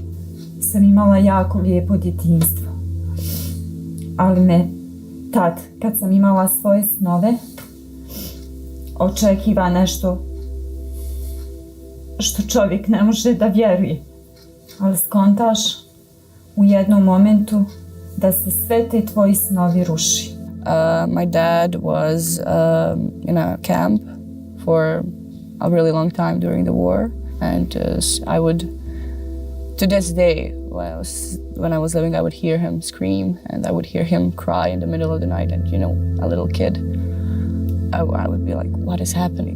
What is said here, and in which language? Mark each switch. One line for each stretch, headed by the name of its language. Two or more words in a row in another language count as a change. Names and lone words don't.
Bosnian: Sam imala jako lijepo djetinjstvo. Ali me tad, kad sam imala svoje snove, očekiva nešto što čovjek ne može da vjeruje. Ali skontaš u jednom momentu da se sve te tvoji snovi ruši.
English: My dad was in a camp for a really long time during the war, and I would, to this day, when I was living, I would hear him scream, and I would hear him cry in the middle of the night, and a little kid, I would be like, what is happening?